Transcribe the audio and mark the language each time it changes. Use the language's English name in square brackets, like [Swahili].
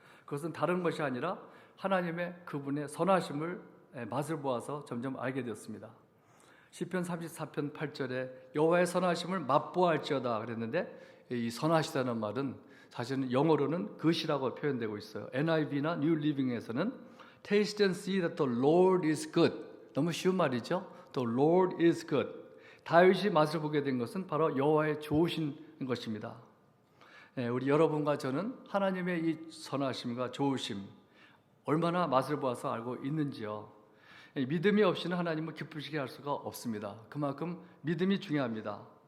[Korean] 그것은 다른 것이 아니라 하나님의 그분의 선하심을 맛을 보아서 점점 알게 되었습니다. 시편 34편 8절에 여호와의 선하심을 맛보아할지어다 그랬는데, 이 선하시다는 말은 사실은 영어로는 그것이라고 표현되고 있어요. [English] NIV나 New Living에서는 Taste and see that the Lord is good. [Korean] 너무 쉬운 말이죠. [English] The Lord is good. [Korean] 다윗이 맛을 보게 된 것은 바로 여호와의 좋으신 것입니다. 우리 여러분과 저는 하나님의 이 선하심과 좋으심 얼마나 맛을 보아서 알고 있는지요. 믿음이 없이는 하나님을 기쁘시게 할 수가 없습니다. 그만큼 믿음이 중요합니다.